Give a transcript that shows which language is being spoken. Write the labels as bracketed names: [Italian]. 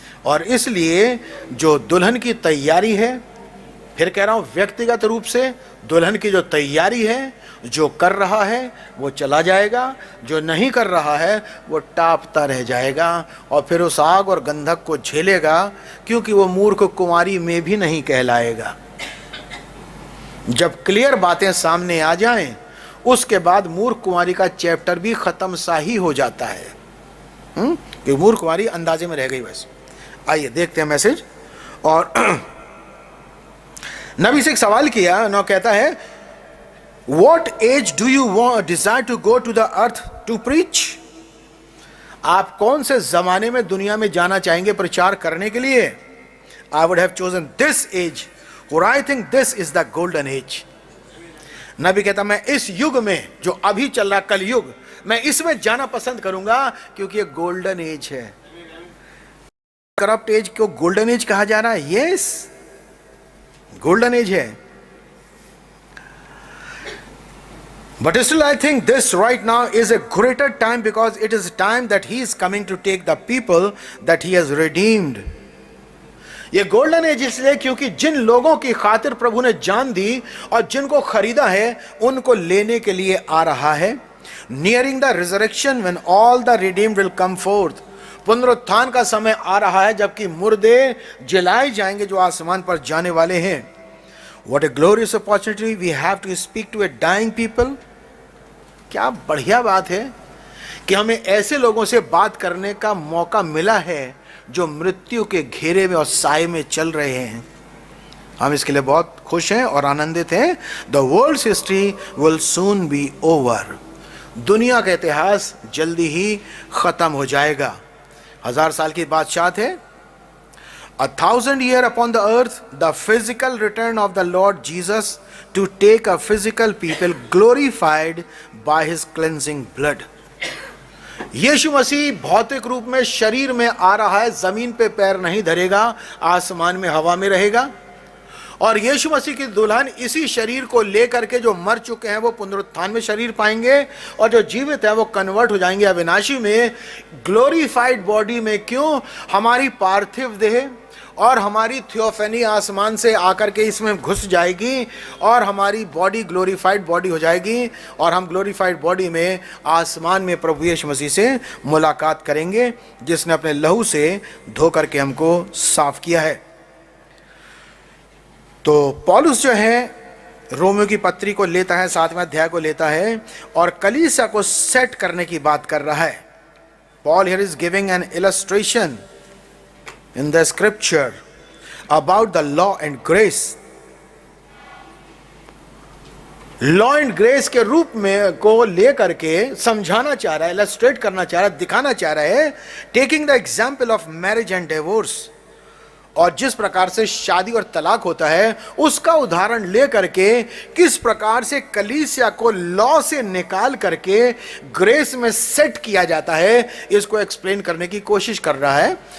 [Hindi] और इसलिए जो दुल्हन की तैयारी है, फिर कह रहा हूँ व्यक्तिगत रूप से दुल्हन की जो तैयारी है, जो कर रहा है वो चला जाएगा, जो नहीं कर रहा है वो टापता रह जाएगा और फिर उस आग और गंधक को झेलेगा, क्योंकि वो मूर्ख कुंवारी में भी नहीं कहलाएगा। जब क्लियर बातें सामने आ जाएं, उसके बाद मूर्ख कुंवारी का चैप्टर भी खत्म सा ही हो जाता है, कि मूर्ख कुंवारी अंदाजे में रह गई बस। आइए देखते हैं मैसेज। और नबी से एक सवाल किया, नौ कहता है, [English] What age do you want desire to go to the earth to preach? [Hindi] आप कौन से जमाने में दुनिया में जाना चाहेंगे प्रचार करने के लिए? [English] I would have chosen this age, for I think this is the golden age. [Hindi] नबी कहता, मैं इस युग में जो अभी चल रहा कल युग, मैं इसमें जाना पसंद करूंगा, क्योंकि ये गोल्डन एज है। करप्ट एज को गोल्डन एज कहा जा रहा है। यस, गोल्डन एज है। [English] But still I think this right now is a greater time, because it is time that he is coming to take the people that he has redeemed. [Hindi] ये golden age इसलिए क्योंकि जिन लोगों की खातिर प्रभु ने जान दी और जिनको खरीदा है, उनको लेने के लिए आ रहा है। [English] Nearing the resurrection when all the redeemed will come forth. [Hindi] पुनरुत्थान का समय आ रहा है जबकि मुर्दे जलाए जाएंगे जो आसमान पर जाने वाले हैं। [English] What a glorious opportunity we have to speak to a dying people. [Hindi] क्या बढ़िया बात है कि हमें ऐसे लोगों से बात करने का मौका मिला है जो मृत्यु के घेरे में और साए में चल रहे हैं। हम इसके लिए बहुत खुश हैं और आनंदित हैं। [English] The world's history will soon be over. [Hindi] दुनिया का इतिहास जल्दी ही खत्म हो जाएगा। 1000 साल की बादशाहत है। [English] 1000 years upon the earth, the physical return of the Lord Jesus to take a physical people glorified by his cleansing blood. [Hindi] यीशु मसीह भौतिक रूप में शरीर में आ रहा है, जमीन पे पैर नहीं धरेगा, आसमान में हवा में रहेगा। और यीशु मसीह की दुल्हन इसी शरीर को लेकर के, जो मर चुके हैं वो पुनरुत्थान में शरीर पाएंगे, और जो जीवित है वो कन्वर्ट हो जाएंगे अविनाशी में, ग्लोरीफाइड बॉडी में। क्यों? हमारी पार्थिव देह और हमारी थियोफेनी आसमान से आकर के इसमें घुस जाएगी और हमारी बॉडी ग्लोरीफाइड बॉडी हो जाएगी, और हम ग्लोरीफाइड बॉडी में आसमान में प्रभु यीशु मसीह से मुलाकात करेंगे, जिसने अपने लहू से धो करके हमको साफ किया है। तो पौलुस जो है रोमियो की पत्री को लेता है, 7वें अध्याय को लेता है और कलीसिया को सेट करने की बात कर रहा है। [English] Paul here is giving an illustration in the scripture about the law and grace. [Hindi] Law and grace के रूप में को लेकर के समझाना चाह रहा है, इलस्ट्रेट करना चाह रहा है, दिखाना चाह रहा है, [English] Taking the example of marriage and divorce. [Hindi] और जिस प्रकार से शादी और तलाक होता है उसका उदाहरण लेकर के किस प्रकार से कलीसिया को लॉ से निकाल करके ग्रेस में सेट किया जाता है, इसको एक्सप्लेन करने की कोशिश कर रहा है।